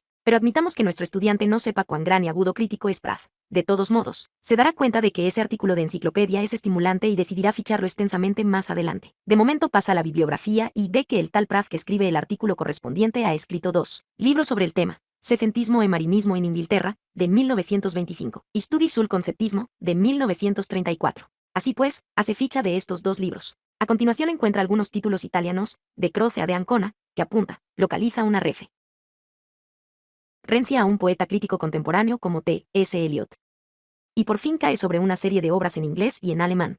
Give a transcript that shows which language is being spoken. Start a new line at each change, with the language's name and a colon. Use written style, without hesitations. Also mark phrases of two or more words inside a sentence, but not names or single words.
Spanish: Pero admitamos que nuestro estudiante no sepa cuán gran y agudo crítico es Praz. De todos modos, se dará cuenta de que ese artículo de enciclopedia es estimulante y decidirá ficharlo extensamente más adelante. De momento pasa a la bibliografía y ve que el tal Praz que escribe el artículo correspondiente ha escrito 2 libros sobre el tema. Secentismo e marinismo en Inglaterra, de 1925, y Studi sul conceptismo, de 1934. Así pues, hace ficha de estos 2 libros. A continuación encuentra algunos títulos italianos, de Croce a de Ancona, que apunta, localiza una referencia a un poeta crítico contemporáneo como T. S. Eliot. Y por fin cae sobre una serie de obras en inglés y en alemán.